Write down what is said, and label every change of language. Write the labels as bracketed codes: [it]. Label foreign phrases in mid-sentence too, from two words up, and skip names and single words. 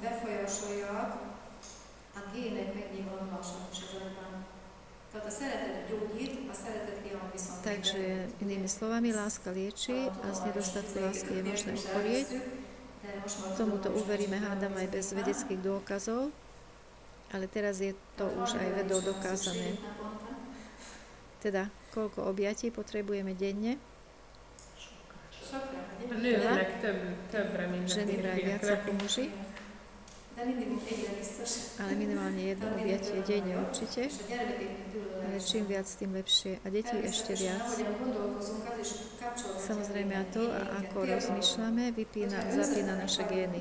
[sk] Takže inými slovami, láska lieči a z nedostatku lásky je možné ochorieť. Tomuto uveríme, hádam, aj bez vedeckých dôkazov, ale teraz je to už aj vedou dokázané. Teda, koľko objatí potrebujeme denne? [hu] A nőknek többre, mint [sk] Ženy vraj viac ako muži. ale minimálne jedno objatie denne určite. Ale čím viac, tým lepšie. A deti ešte viac. Samozrejme a to, ako rozmýšľame, zapína naše gény.